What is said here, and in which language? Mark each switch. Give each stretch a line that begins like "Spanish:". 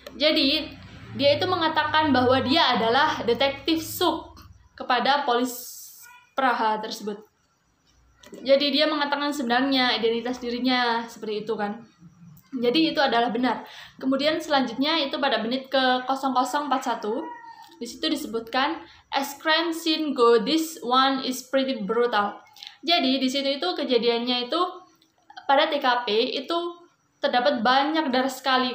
Indonesian: Jadi dia itu mengatakan bahwa dia adalah detektif Suk kepada polis Praha tersebut. Jadi dia mengatakan sebenarnya identitas dirinya, seperti itu kan. Jadi itu adalah benar. Kemudian selanjutnya itu pada menit ke 0041. Di situ disebutkan
English: as crime scene go, this one is pretty brutal.
Indonesian: Jadi di situ itu kejadiannya itu pada TKP itu terdapat banyak darah sekali.